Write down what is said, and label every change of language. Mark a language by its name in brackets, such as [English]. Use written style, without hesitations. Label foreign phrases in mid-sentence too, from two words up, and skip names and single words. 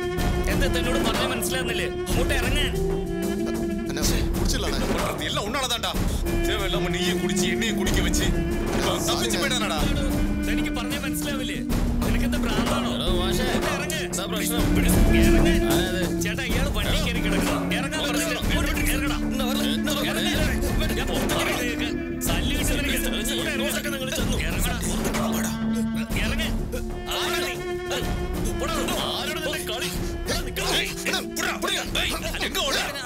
[Malayalam] എന്താ തന്നോട് പറഞ്ഞ മനസ്സിലാകുന്നില്ലേ? ഇങ്ങോട്ട് ഇറങ്ങാൻ. [Tamil] எல்லாம் உன்னாலதான்டா. தேவையில்லாம நீயும் குடிச்சு என்னையும் குடிக்க வச்சு தப்பிச்சு போயிடானடா. [Malayalam] തനിക്ക് പറഞ്ഞ മനസ്സിലാവില്ലേ? നിനക്കെന്താ ഭ്രാന്താണോ? ഇറങ്ങ്. ചേട്ടാ, ഇയാള് വണ്ടി കയറി കിടക്കണം. ഇറങ്ങാൻ പറഞ്ഞില്ല. ഇറങ്ങടാ. സല്ല് കിട്ടുന്ന നിങ്ങൾ ചെന്നു. ഇറങ്ങടാ. ഇറങ്ങ്. ആരോട് തന്നെ കളി? [Tamil] எங்க ஓட?